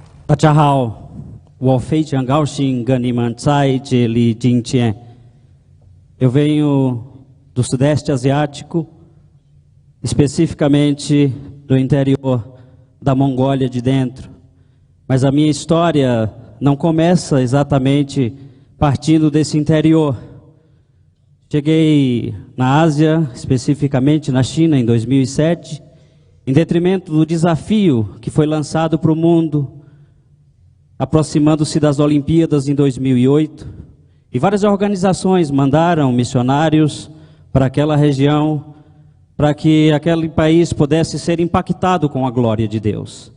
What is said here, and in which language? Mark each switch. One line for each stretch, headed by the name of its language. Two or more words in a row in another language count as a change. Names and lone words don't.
Chinese: 大家好，我非常高兴跟你们在这里今天。
Portuguese: Eu venho do Sudeste Asiático, especificamente do interior da Mongólia de dentro. Mas a minha história não começa exatamente partindo desse interior. Cheguei na Ásia, especificamente na China, em 2007, em detrimento do desafio que foi lançado para o mundo, aproximando-se das Olimpíadas em 2008, e várias organizações mandaram missionários para aquela região, para que aquele país pudesse ser impactado com a glória de Deus.